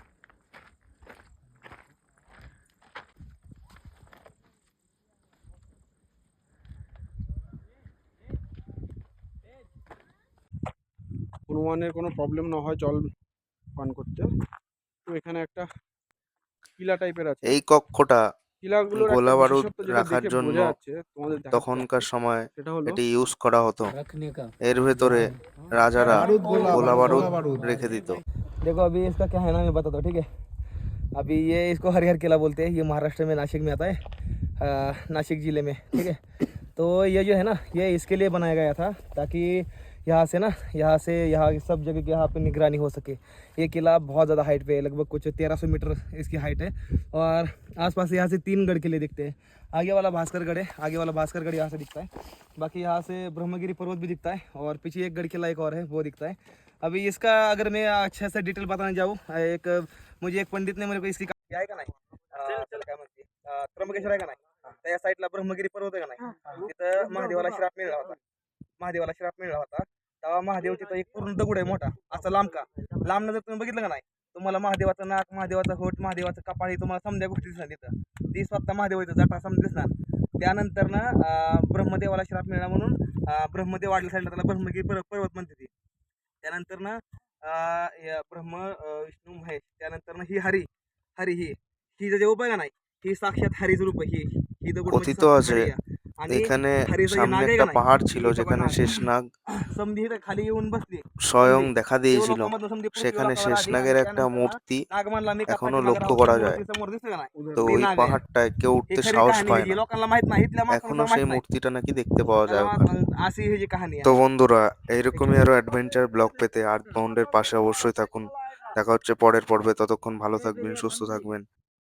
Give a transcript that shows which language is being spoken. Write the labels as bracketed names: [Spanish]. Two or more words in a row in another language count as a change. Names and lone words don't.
[Bangla] হনুমানের কোনো প্রবলেম না হয় জল পান করতে, তো এখানে একটা কিলা টাইপের আছে। এই কক্ষটা কিলাগুলোর একটা গোলা বারুদ বিশেষত্ব যেটা রাখার দেখে জন্য বোঝা যাচ্ছে তোমাদের দেখাচ্ছি তখনকার সময় সেটা হলো এটি ইউজ করা হতো। [Hindi] रखने का [Bangla] এর ভেতরে রাজারা গোলা বারুদ রেখে দিত। [Hindi] देखो अभी इसका क्या है ना, मैं बताता हूँ ठीक है। अभी ये इसको हरिहर किला बोलते हैं, ये महाराष्ट्र में नासिक में आता है, नासिक ज़िले में, ठीक है। तो ये जो है ना, ये इसके लिए बनाया गया था ताकि यहाँ से ना, यहाँ सब जगह की यहाँ पे निगरानी हो सके। ये किला बहुत ज़्यादा हाइट पे है, लगभग कुछ 1300 मीटर इसकी हाइट है, और आसपास यहाँ से 3 गढ़ किले दिखते हैं। आगे वाला भास्करगढ़ है, आगे वाला भास्करगढ़ यहाँ से दिखता है, बाकी यहाँ से ब्रह्मगिरी पर्वत भी दिखता है, और पीछे एक गढ़ किला एक और है वो दिखता है। अभी इसका अगर मैं अच्छे से डिटेल बताने जाऊँ, मुझे एक पंडित ने मेरे को इसकी [Marathi] हे आहे का नाही, काय म्हणते, त्र्यंबकेश्वर आहे का नाही, त्या साईडला ब्रह्मगिरी पर्वत आहे का नाही, तिथं महादेवाला श्राप मिळाला होता. तेव्हा महादेव तिथं एक पूर्ण दगड आहे मोठा, असा लांब जर तुम्ही बघितलं का नाही, तुम्हाला महादेवाचं नाक, महादेवाचं होठ, महादेवाचं कपाळ हे तुम्हाला समजा गोष्टी दिसणार तिथं. ती स्वतः महादेवाचं जटा समजा दिसणार. त्यानंतर ना ब्रह्मदेवाला श्राप मिळाला म्हणून ब्रह्मदेव वाढल्या साईडला त्याला ब्रह्मगिरी पर्वत म्हणते ती. त्यानंतर ना ब्रह्म विष्णू महेश, त्यानंतर ना ही हरी ही जे उभं आहे का नाही, ही साक्षात हरीचं रूप आहे. ही दगड म्हणजे [Bangla] কথিত [Marathi] साक्षात [Bangla] আছে [Marathi] हरी आहे. आणि [Bangla] এখানে [Marathi] हरीचं जे [Bangla] সামনে [Marathi] नाग आहे [Bangla] একটা [Marathi] का नाही, [Bangla] পাহাড় ছিল [Marathi] ही [Bangla] যেখানে [Marathi] बघा [Bangla] শেষনাগ [Marathi] समधी इथं खाली येऊन बसली, [Bangla] স্বয়ং দেখা [Marathi] देव [Bangla] দিয়েছিল। [Marathi] लोकांमधनं समधी पृथ्वी [Bangla] সেখানে [Marathi] लोकावर आली, [Bangla] শেষনাগের [Marathi] आणि [Bangla] একটা [Marathi] त्यानंतर ना [Bangla] মূর্তি [Marathi] नाग म्हणला मी [Bangla] এখনো [Marathi] कपाटी [Bangla] লক্ষ্য [Marathi] नागाराव, [Bangla] করা [Marathi] त्या [Bangla] যায়। [Marathi] मूर्ती समोर दिसते का नाही, [Bangla] তো [Marathi] ती [Bangla] ওই [Marathi] नाग आहे. [Bangla] পাহাড়টায় কেউ [Marathi] ही [Bangla] উঠতে [Marathi] खरी [Bangla] সাহস [Marathi] कहाणी [Bangla] পায় [Marathi] आहे, जी [Bangla] না, [Marathi] लोकांना माहित नाही, इथल्या [Bangla] এখনো [Marathi] माणसाला [Bangla] সেই [Marathi] माहित नाही. [Bangla] মূর্তিটা নাকি দেখতে পাওয়া যায় ওখানে। [Marathi] अशी ही जी कहाणी [Bangla] তো [Marathi] आहे. [Bangla] বন্ধুরা, এইরকমই আরো [English] adventure blog [Bangla] পেতে আর্থ বাউন্ডের পাশে অবশ্যই থাকুন। দেখা হচ্ছে পরের পর্বে, ততক্ষণ ভালো থাকবেন, সুস্থ থাকবেন।